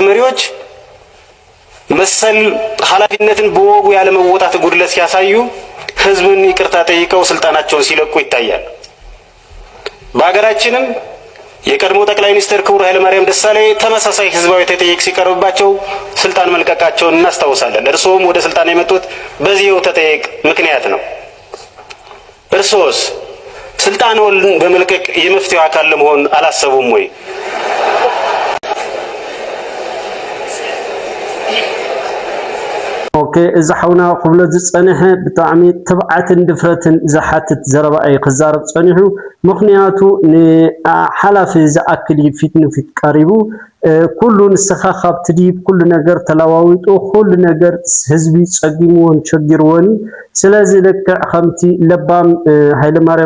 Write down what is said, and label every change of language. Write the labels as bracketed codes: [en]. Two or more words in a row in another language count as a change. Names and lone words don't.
[am] መሪዎች መሰል ኃላፊነትን በወጉ ያለ መወጣት ጉድለት ሲያሳዩ ህዝብን ይቅርታ ጠይቀው ስልጣናቸውን ሲለቁ ይታያል። በሀገራችንም የቀድሞ ጠቅላይ ሚኒስትር ክቡር ኃይለማርያም ደሳለኝ ተመሳሳይ ህዝባዊ ተጠይቅ ሲቀርብባቸው ስልጣን መልቀቃቸውን እናስታውሳለን። እርስዎም ወደ ስልጣን የመጡት በዚህው ተጠይቅ ምክንያት ነው። እርስዎስ ስልጣንዎን በመልቀቅ የመፍትሄው አካል ለመሆን አላሰቡም ወይ? [ti] ኦኬ እዛ ሓውና ክብሎ ዝጸንሐ ብጣዕሚ ትብዓትን ድፍረትን ዝሓትት ዘረባ እዩ ክዛረብ ጸኒሑ ምክንያቱ ንሓላፊ ዝኣክል ፊት ንፊት ቀሪቡ ኩሉ ንስኻ ካብቲ ድብ ኩሉ ነገር ተለዋዊጡ ኩሉ ነገር ህዝቢ ጸጊምዎን ቸጊርዎን ስለዚ ልክዕ ከምቲ ለባም ሃይለማርያም